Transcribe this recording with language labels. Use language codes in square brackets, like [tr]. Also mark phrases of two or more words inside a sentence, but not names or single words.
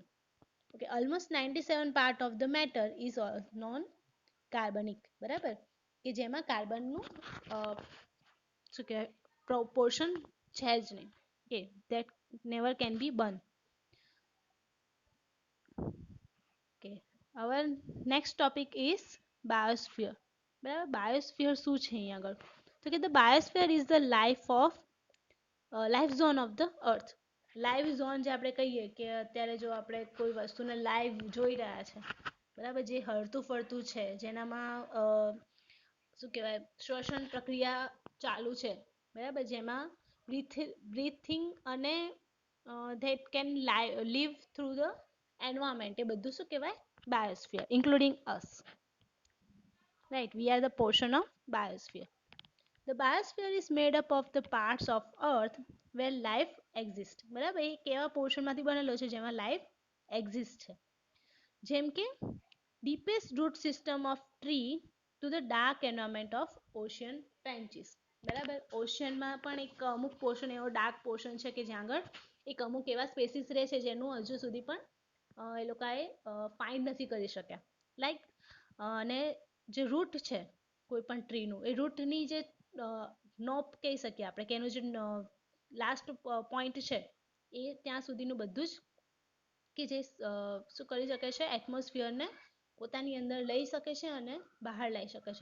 [en] okay, almost 97 part of the matter is non carbonic. [gu] બરાબર, કે જેમાં કાર્બનનું શું કહેવાય પોર્શન છે જ નહીં, [en] that never can be burn. ઓકે, our next topic is biosphere. [gu] બરાબર, બાયોસ્ફિયર શું છે અહીંયા આગળ, તો કે [en] the biosphere is the life zone of the earth. live zone [gu] જે આપણે કહીએ કે અત્યારે જો આપણે કોઈ વસ્તુને લાઈવ જોઈ રહ્યા છે, બરાબર, જે હરતું ફરતું છે, જેનામાં શું કહેવાય શ્વસન પ્રક્રિયા ચાલુ છે, બરાબર, જેમાં બ્રીથિંગ અને [en] that can live through the environment, [gu] એ બધું શું કહેવાય? [en] Biosphere, including us. Right, we are the portion of biosphere. The biosphere is made up of the parts of earth where life exists. [gu] બરાબર, એ કેવા પોર્શન માંથી બનેલો છે જેમાં [en] life exist [gu] છે? જેમ કે [en] deepest root system of tree to the dark environment of ocean trenches. [gu] બરાબર, ઓશિયનમાં પણ એક અમુક પોર્શન એવો [en] dark portion [gu] છે કે જ્યાં આગળ એક અમુક એવા સ્પેસીસ રહે છે જેનું હજુ સુધી પણ એ લોકોએ ફાઇન્ડ નથી કરી શક્યા. લાઈક અને જે રૂટ છે કોઈ પણ ટ્રીનું, એ રૂટની જે નોપ કહી શકીએ આપણે કે એનું જે લાસ્ટ પોઈન્ટ છે એ ત્યાં સુધીનું બધું જ કે જે શું કરી શકે છે, એટમોસ્ફિયરને પોતાની અંદર લઈ શકે છે અને બહાર લઈ શકે છે.